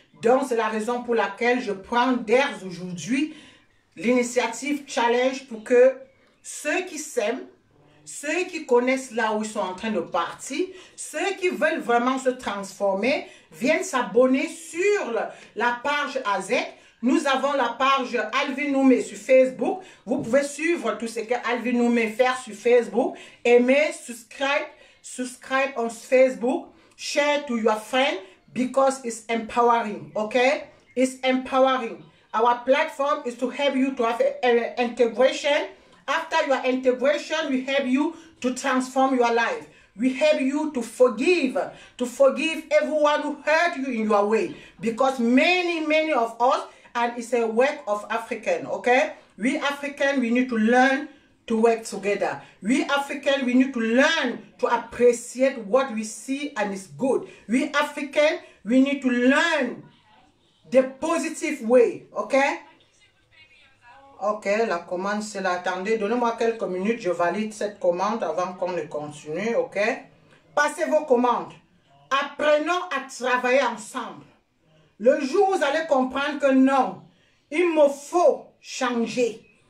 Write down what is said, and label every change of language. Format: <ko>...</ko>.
<fr>Donc, c'est la raison pour laquelle je prends dès aujourd'hui l'initiative Challenge pour que ceux qui s'aiment, ceux qui connaissent là où ils sont en train de partir, ceux qui veulent vraiment se transformer, viennent s'abonner sur la page AZEK. Nous avons la page Alvin Noumé sur Facebook. Vous pouvez suivre tout ce que Alvin Noumé fait sur Facebook. Aimez,</fr> <en>subscribe on Facebook. Share to your friend because it's empowering. Okay? It's empowering. Our platform is to help you to have an integration. After your integration, we help you to transform your life. We help you to forgive everyone who hurt you in your way. Because many of us, and it's a work of African, okay? We African, we need to learn to work together. We African, we need to learn to appreciate what we see and it's good. We African, we need to learn the positive way, okay?</en> <fr>Ok, la commande c'est là. Attendez, donnez-moi quelques minutes, je valide cette commande avant qu'on ne continue, ok? Passez vos commandes. Apprenons à travailler ensemble. Le jour où vous allez comprendre que non, il me faut changer.</fr>